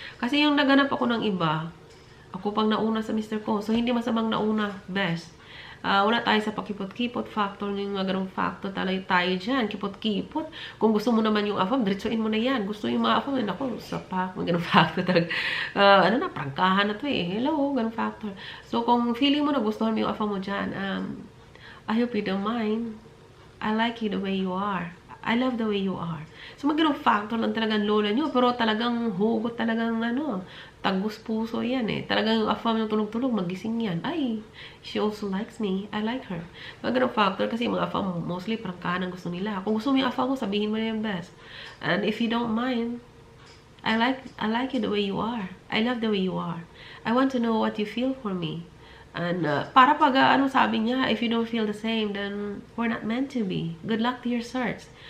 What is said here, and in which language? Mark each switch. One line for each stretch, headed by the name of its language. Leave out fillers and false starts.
Filipino: Kasi yung naganap ako ng iba, ako pang nauna sa mister ko. So, hindi masamang nauna, best. Wala tayo sa pakipot-kipot factor, yung mga ganong factor tayo dyan, kipot-kipot. Kung gusto mo naman yung AFAM, diretsuin mo na yan. Gusto yung mga AFAM, ako, sa mga ganong factor talaga. Prangkahan na to eh. Hello, ganong factor. So, kung feeling mo na gustuhan mo yung AFAM mo dyan,
English: I hope you don't mind. I like you the way you are. I love the way you are.
Filipino: So, mag-ganong factor lang talagang lola nyo. Pero talagang hugot, talagang tagus puso yan eh. Talagang yung AFAM yung tulog-tulog, magising yan. Ay,
English: she also likes me. I like her.
Filipino: Mag-ganong factor kasi mga AFAM mostly prangkahan ang gusto nila. Kung gusto mo yung AFAM mo, sabihin mo na yung best.
English: And if you don't mind, I like you the way you are. I love the way you are. I want to know what you feel for me.
Filipino: And para pag sabi niya,
English: if you don't feel the same, then we're not meant to be. Good luck to your search.